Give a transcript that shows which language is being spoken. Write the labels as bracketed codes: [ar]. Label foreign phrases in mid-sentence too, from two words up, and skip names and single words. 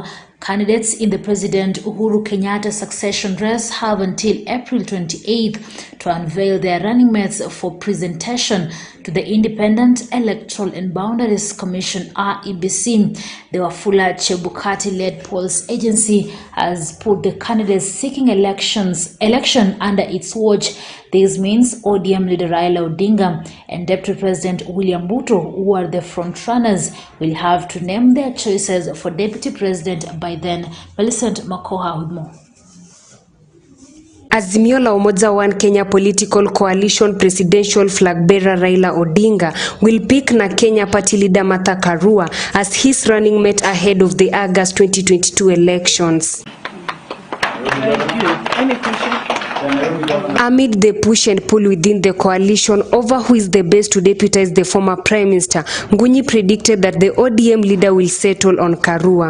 [en] Candidates in the President Uhuru Kenyatta succession race have until April 28th to unveil their running mates for presentation to the Independent Electoral and Boundaries Commission (IEBC). The Wafula Chebukati-led polls agency has put the candidates seeking election under its watch. This means ODM leader Raila Odinga and Deputy President William Ruto, who are the frontrunners, will have to name their choices for Deputy President by then. Millicent Makoha with more. Azimio la Umoja One Kenya political coalition presidential flag bearer Raila Odinga will pick na Kenya party leader Martha Karua as his running mate ahead of the August 2022 elections. Amid the push and pull within the coalition over who is the best to deputize the former Prime Minister, Ngunyi predicted that the ODM leader will settle on Karua.